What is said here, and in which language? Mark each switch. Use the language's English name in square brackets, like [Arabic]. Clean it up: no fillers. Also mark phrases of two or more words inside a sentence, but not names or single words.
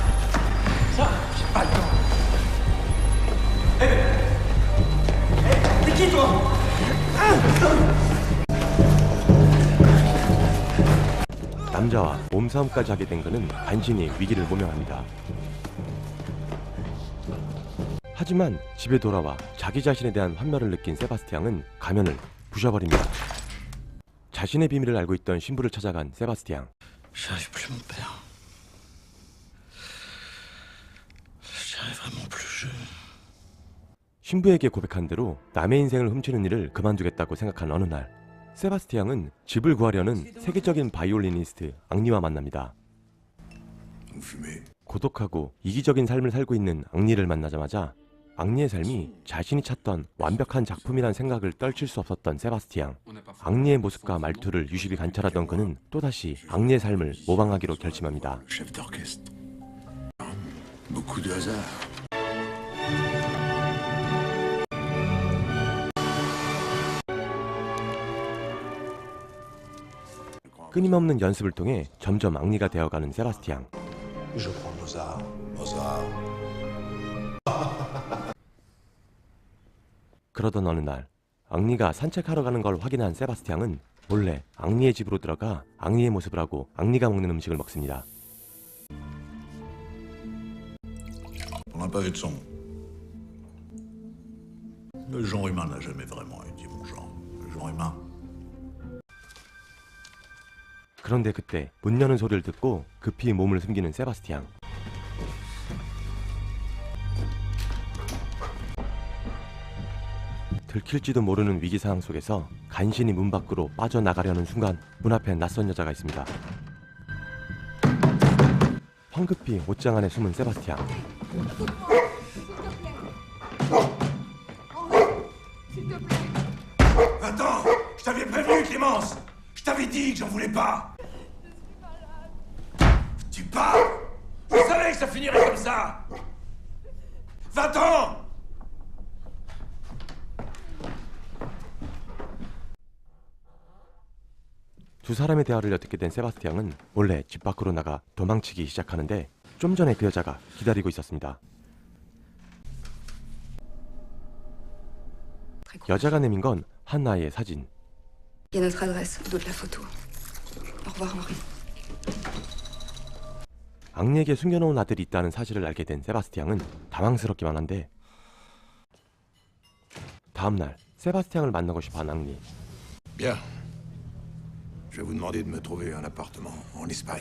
[Korean] 남자와 몸싸움까지 하게 된 그는 간신히 위기를 모면합니다. 하지만 집에 돌아와 자기 자신에 대한 환멸을 느낀 세바스티앙은 가면을 부셔버립니다. 자신의 비밀을 알고 있던 신부를 찾아간 세바스티앙. [French] J'arrive plus, mon père. J'arrive vraiment plus. [Korean] 신부에게 고백한 대로 남의 인생을 훔치는 일을 그만두겠다고 생각한 어느 날 세바스티앙은 집을 구하려는 세계적인 바이올리니스트 앙리와 만납니다. 고독하고 이기적인 삶을 살고 있는 앙리를 만나자마자 앙리의 삶이 자신이 찾던 완벽한 작품이란 생각을 떨칠 수 없었던 세바스티앙. 앙리의 모습과 말투를 유심히 관찰하던 그는 또다시 앙리의 삶을 모방하기로 결심합니다. [French] Chef d'orchestre. Beaucoup de hasard. [Korean] 끊임없는 연습을 통해 점점 앙리가 되어가는 세바스티앙. [French] Je prends Mozart. Mozart. [Korean] 그러던 어느 날 앙리가 산책하러 가는 걸 확인한 세바스티앙은 몰래 앙리의 집으로 들어가 앙리의 모습을 하고 앙리가 먹는 음식을 먹습니다. [French] On n'a pas vu de son. Le genre humain n'a jamais vraiment été mon genre. Le genre humain. [Korean] 그런데 그때 문 여는 소리를 듣고 급히 몸을 숨기는 세바스티앙. 들킬지도 모르는 위기 상황 속에서 간신히 문 밖으로 빠져나가려는 순간 문 앞에 낯선 여자가 있습니다. 황급히 옷장 안에 숨은 세바스티앙. [French] Attends, je t'avais prévenu, Clémence. Je t'avais dit que j'en voulais pas. Tu pars. Je savais que ça finirait comme ça. Va-t'en. [Korean] 두 사람의 대화를 엿듣게 된 세바스티앙은 몰래 집 밖으로 나가 도망치기 시작하는데 좀 전에 그 여자가 기다리고 있었습니다. 여자가 내민 건 한나의 사진. [French] Il y a notre adresse au dos de la photo. Au revoir, Henri. [Korean] 앙리에게 숨겨놓은 아들이 있다는 사실을 알게 된 세바스티앙은 당황스럽기만 한데 다음날 세바스티앙을 만나고 싶어한 앙리. [French] Bien. Je vais vous demander de me trouver un appartement en Espagne.